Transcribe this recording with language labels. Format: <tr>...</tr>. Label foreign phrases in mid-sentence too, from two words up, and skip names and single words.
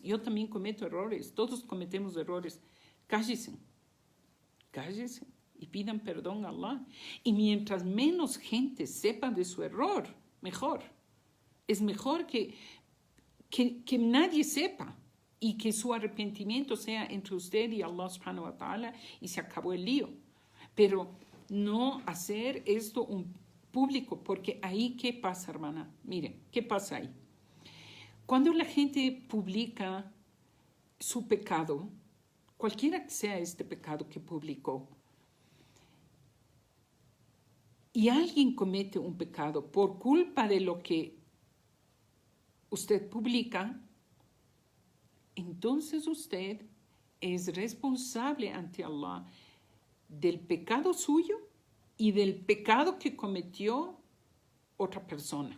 <es>Yo también cometo errores. Todos cometemos errores. Cállense y pidan perdón a Allah. Y mientras menos gente sepa de su error, mejor. Es mejor que nadie sepa y que su arrepentimiento sea entre usted y Allah</es> <ar>سبحانه وتعالى</ar> <es>y se acabó el lío. Pero no hacer esto un público, porque ahí, ¿qué pasa, hermana? Miren, ¿qué pasa ahí? Cuando la gente publica su pecado, cualquiera que sea este pecado que publicó, y alguien comete un pecado por culpa de lo que usted publica, entonces usted es responsable ante Allah del pecado suyo y del pecado que cometió otra persona.</es>